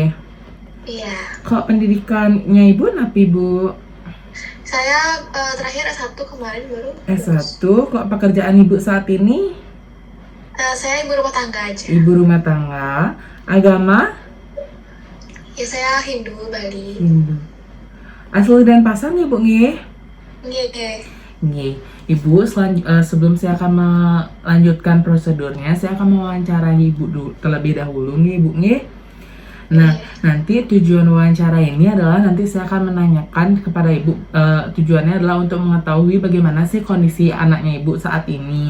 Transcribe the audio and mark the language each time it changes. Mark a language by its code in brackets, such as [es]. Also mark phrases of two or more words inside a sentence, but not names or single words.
[id] Iya. Kok pendidikannya Ibu napi, Bu? Saya terakhir S1 kemarin baru. S1. Kok pekerjaan Ibu saat ini? Saya ibu rumah tangga aja. Ibu rumah tangga. Agama? Ya saya Hindu Bali. Hindu. Asli Denpasar nih, Bu, nggih? Nggih. Nggih. Ibu, sebelum saya akan melanjutkan prosedurnya, saya akan mewawancarai Ibu terlebih dahulu nih, Bu, nggih. Nah, nanti tujuan wawancara ini adalah nanti saya akan menanyakan kepada Ibu, tujuannya adalah untuk mengetahui bagaimana sih kondisi anaknya Ibu saat ini.